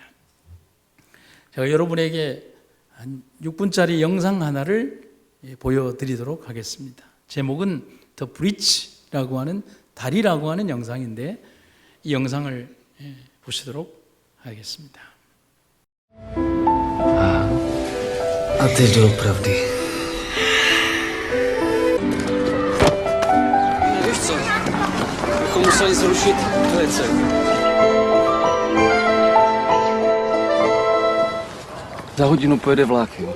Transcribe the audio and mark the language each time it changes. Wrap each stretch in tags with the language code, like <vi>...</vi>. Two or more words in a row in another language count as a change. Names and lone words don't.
<ko>제가 여러분에게 한 6분짜리 영상 하나를 보여드리도록 하겠습니다. 제목은 The Bridge라고 하는 다리라고 하는 영상인데 이 영상을 보시도록 하겠습니다.</ko> <cs>A teď doopravdy. Víš co? Bychom museli zrušit velice. Za hodinu pojede vlak, jo.</cs>